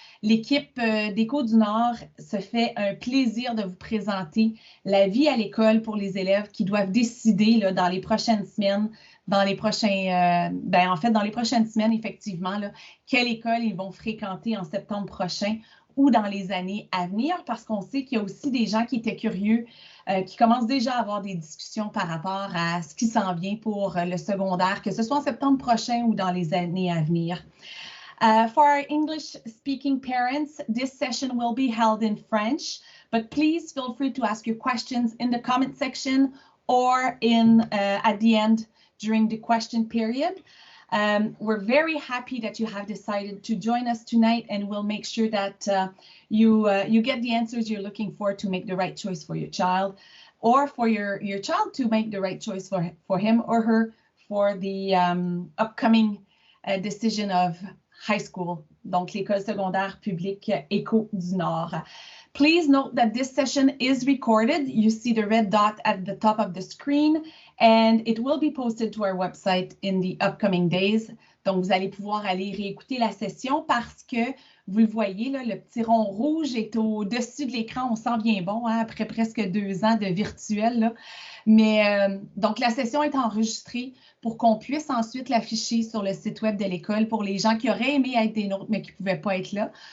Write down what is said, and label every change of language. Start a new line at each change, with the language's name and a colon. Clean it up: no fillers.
French: L'équipe d'Éco du Nord se fait un plaisir de vous présenter la vie à l'école pour les élèves qui doivent décider là, dans les prochaines semaines, dans les prochains, dans les prochaines semaines, effectivement, là, quelle école ils vont fréquenter en septembre prochain ou dans les années à venir, parce qu'on sait qu'il y a aussi des gens qui étaient curieux, qui commencent déjà à avoir des discussions par rapport à ce qui s'en vient pour le secondaire, que ce soit en septembre prochain ou dans les années à venir.
English: For our English-speaking parents, this session will be held in French, but please feel free to ask your questions in the comment section or at the end during the question period. We're very happy that you have decided to join us tonight, and we'll make sure that you get the answers you're looking for to make the right choice for your child, or for your child to make the right choice for him or her for the upcoming decision of high school,
French: donc l'école secondaire publique Éco du Nord.
English: Please note that this session is recorded. You see the red dot at the top of the screen, and it will be posted to our website in the upcoming days.
French: Donc, vous allez pouvoir aller réécouter la session parce que, vous le voyez, là, le petit rond rouge est au-dessus de l'écran. On sent bien bon, hein, après presque 2 ans de virtuel, là. Mais donc, la session est enregistrée pour qu'on puisse ensuite l'afficher sur le site web de l'école pour les gens qui auraient aimé être des nôtres, mais qui ne pouvaient pas être là.